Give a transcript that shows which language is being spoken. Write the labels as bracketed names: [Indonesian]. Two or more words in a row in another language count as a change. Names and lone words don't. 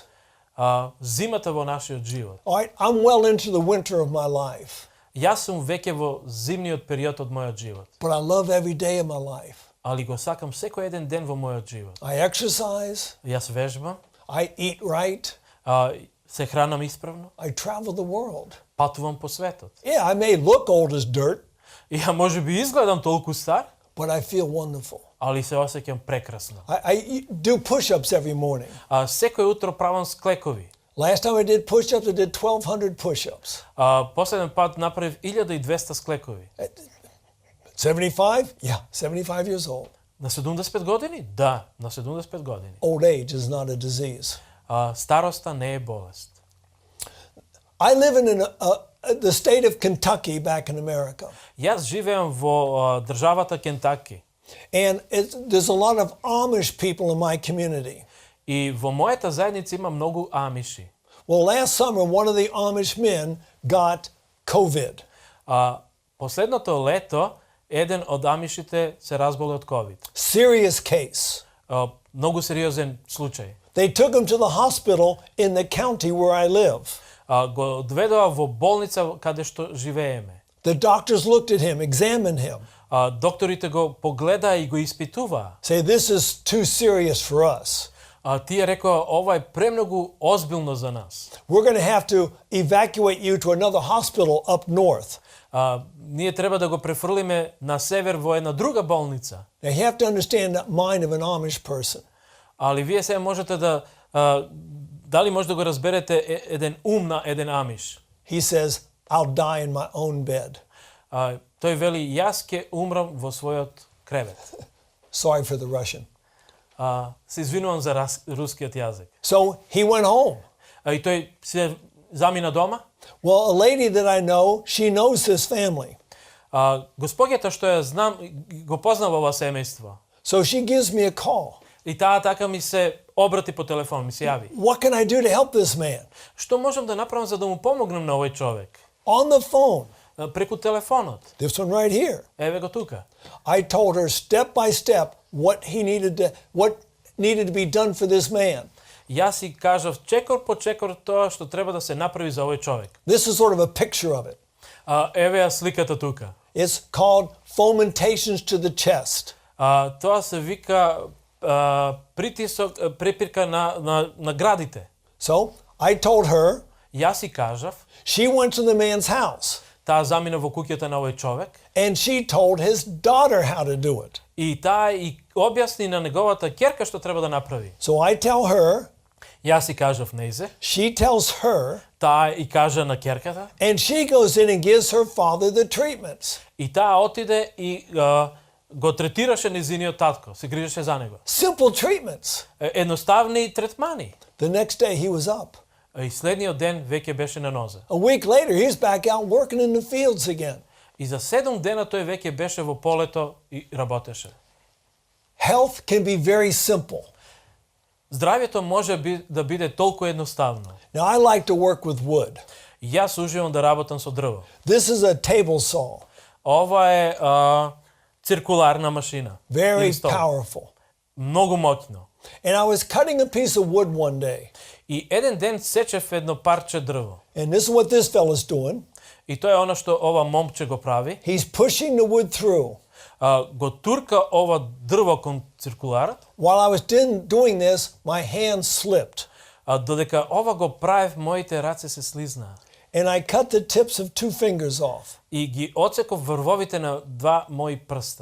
[Macedonian] Зимата во нашиот живот. [English] All right, I'm well into the winter of my life, [Macedonian] Јас сум веќе во зимниот период од мојот живот, [English] but I love every day of my life. [Macedonian] али го сакам секој еден ден во мојот живот. [English] I exercise, [Macedonian] Јас вежбам, [English] I eat right, [Macedonian] се хранам исправно, [English] I travel the world. [Macedonian] патувам по светот. [English] Yeah, I may look old as dirt, [Macedonian] И ја можеби изгледам толку стар, [English] but I feel wonderful. [Macedonian] али се осеќам прекрасно. [English] I do push-ups every morning. [Macedonian] Секој утро правам склекови. [English] Last time I did push-ups, I did 1,200 push-ups. [Macedonian] Последен пат направив 1200 склекови. [English] At 75? Yeah, 75 years old. [Macedonian] На 75 години? Да, на 75 години. [English] Old age is not a disease. [Macedonian] Староста не е болест. [English] I live in the state of Kentucky back in America. [Macedonian] Јас живеам во државата Кентаки. [English] And there's a lot of Amish people in my community. [Macedonian] И во мојата заедница има многу амиши. [English] Well, last summer, one of the Amish men got COVID. [Macedonian] Последното лето, еден од амишите се разболе од COVID. [English] Serious case. [Macedonian] Многу сериозен случај. [English] They took him to the hospital in the county where I live. [Macedonian] Го одведоа во болница каде што живееме. [English] The doctors looked at him, examined him. [Macedonian] Докторите го погледаа и го испитуваа. [English] Say, this is too serious for us. [Macedonian] Тие рекоа, ова е премногу озбилно за нас. [English] We're going to have to evacuate you to another hospital up north. [Macedonian] Ние треба да го префрлиме на север во една друга болница. [English] Now you have to understand the mind of an Amish person. [Macedonian] Али вие сега можете да дали може да го разберете еден ум на еден амиш. [English] He says, I'll die in my own bed. [Macedonian] Тој вели, јас ќе умрам во својот кревет. [English] Sorry for the Russian. [Macedonian] Се извинувам за рускиот јазик. [English] So he went home. [Macedonian] И тој се замина дома. [English] Well, a lady that I know, she knows this family. [Macedonian] Госпоѓата што ја знам, го познава ова семејство. [English] So she gives me a call. [Macedonian] И таа така ми се обрати по телефон, ми се јави. [English] What can I do to help this man? [Macedonian] Што можам да направам за да му помогнам на овој човек? [English] On the phone. [Macedonian] Преку телефонот. [English] This one right here. [Macedonian] Еве го тука. [English] I told her step by step what needed to be done for this man. [Macedonian] Јас си кажав чекор по чекор тоа што треба да се направи за овој човек. [English] This is sort of a picture of it. [Macedonian] Еве ја сликата тука. [English] It's called fomentations to the chest. [Macedonian] Тоа се вика притисок, препирка на градите. [English] So I told her. [Macedonian] Јас си кажав. [English] She went to the man's house. [Macedonian] Таа замина во куќата на овој човек. [English] And she told his daughter how to do it. [Macedonian] И таа и објасни на неговата ќерка што треба да направи. [English] So I tell her. [Macedonian] Јас си кажав нејзе. [English] She tells her. [Macedonian] Таа и кажа на ќерката. [English] And she goes in and gives her father the treatments. [Macedonian] И таа отиде и го третираше нејзиниот татко, се грижеше за него. [English] Simple treatments. [Macedonian] Едноставни третмани. [English] The next day he was up. [Macedonian] И следниот ден веќе беше на нозе. [English] A week later he's back out working in the fields again. [Macedonian] И за 7 дена тој веќе беше во полето и работеше. [English] Health can be very simple. [Macedonian] Здравјето може да биде толку едноставно. [English] Now I like to work with wood. [Macedonian] Јас уживам да работам со дрво. [English] This is a table saw. [Macedonian] Ова е циркуларна машина. [English] Very powerful. [Macedonian] Многу моќно. [English] And I was cutting a piece of wood one day. [Macedonian] И еден ден сечев едно парче дрво. [English] And this is what this fella's doing. [Macedonian] И тоа е она што ова момче го прави. [English] He's pushing the wood through. [Macedonian] Го турка ова дрво кон циркуларот. [English] While I was doing this, my hand slipped. [Macedonian] Додека ова го правев, моите раце се слизнаа. [English] And I cut the tips of 2 fingers off. [Macedonian] И ги отсеков врвовите на 2 мои прста.